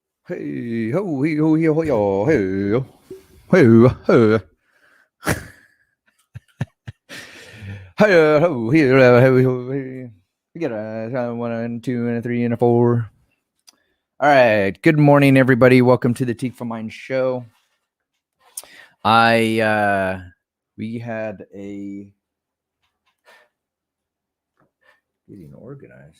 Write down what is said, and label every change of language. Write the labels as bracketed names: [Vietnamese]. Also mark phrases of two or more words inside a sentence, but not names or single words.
[English] Hey ho hey ho hey ho yo hey ho hey ho hey ho hey. We got a 1 and 2 and a 3 and a 4. All right. Good morning, everybody. Welcome to the TikvahMinds show. We had a getting organized.